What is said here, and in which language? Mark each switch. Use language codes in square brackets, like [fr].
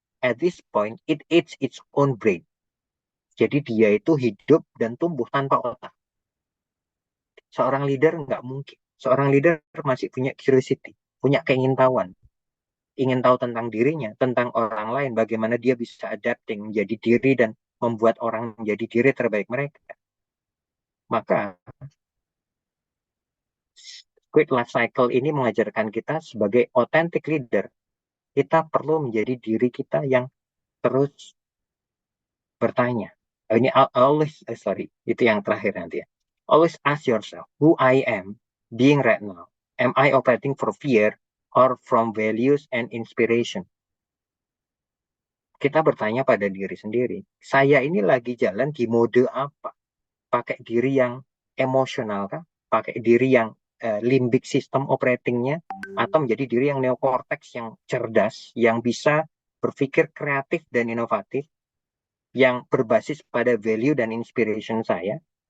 [en] At this point, it eats its own brain. [id] Jadi dia itu hidup dan tumbuh tanpa otak. Seorang leader nggak mungkin. Seorang leader masih punya curiosity, punya keingintahuan. Ingin tahu tentang dirinya, tentang orang lain, bagaimana dia bisa adapting, menjadi diri dan membuat orang menjadi diri terbaik mereka. Maka, Squid Life Cycle ini mengajarkan kita sebagai authentic leader, kita perlu menjadi diri kita yang terus bertanya. Ini always, sorry, itu yang terakhir nanti ya. [en] Always ask yourself, who I am being right now. Am I operating for fear or from values and inspiration? [id] Kita bertanya pada diri sendiri, saya ini lagi jalan di mode apa? Pakai diri yang emosional kah? Pakai diri yang limbic system operatingnya? Atau menjadi diri yang neokortex, yang cerdas, yang bisa berpikir kreatif dan inovatif, yang berbasis pada value dan inspiration saya?